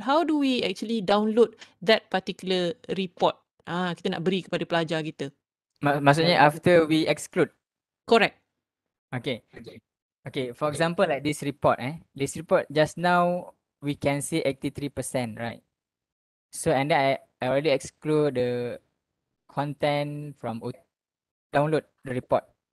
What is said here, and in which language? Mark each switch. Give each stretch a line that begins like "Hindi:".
English: How do we actually download that particular report?
Malay: Kita nak beri kepada pelajar kita. Maksudnya
English: after we exclude. Correct. Okay. Okay, for example like this report this report just now we can see 83%, right? So and then I already exclude the content from download the report.